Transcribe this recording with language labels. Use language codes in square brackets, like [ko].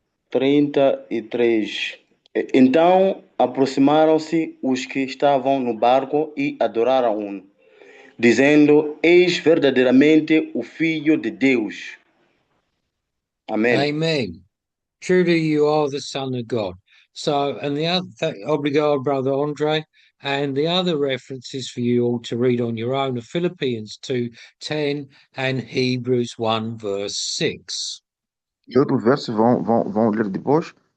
[pt] 33. Então aproximaram-se os que estavam no barco e adoraram-o, dizendo: Eis verdadeiramente o Filho de Deus. Amém. [en] Amen. Truly, you are the Son of God. So, and the other, obrigado, Brother Andre. And the other references for you all to read on your own are Philippians 2:10 and Hebrews 1 verse 6. [pt] E outro verso vão ler depois.